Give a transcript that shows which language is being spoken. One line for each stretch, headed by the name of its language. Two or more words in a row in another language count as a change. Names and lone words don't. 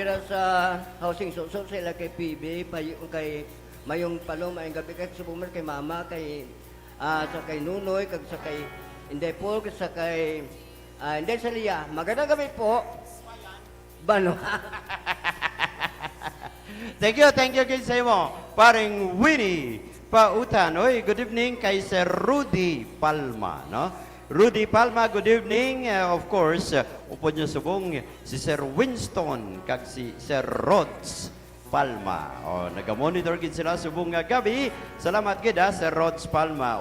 Hiligaynon: sa housing social sila kay PB, kay Mayong Palom, mayong gabi kay Subumer, kay Mama, kay sa kay Nunoy, kag sa kay Inday Paul, kag sa kay Inday Salia.
Filipino: Magandang gabi po. Bano?
English: Thank you,
Hiligaynon: kay Simo. Paring Winnie Pautan. Oy,
English: good evening
Hiligaynon: kay Sir Rudy Palma, no? Rudy Palma,
English: good evening. Of course,
Hiligaynon: upod niyo subong si Sir Winston kag si Sir Rods Palma. Naga-monitor gid sila subong nga gabi. Salamat gid Sir Rods Palma.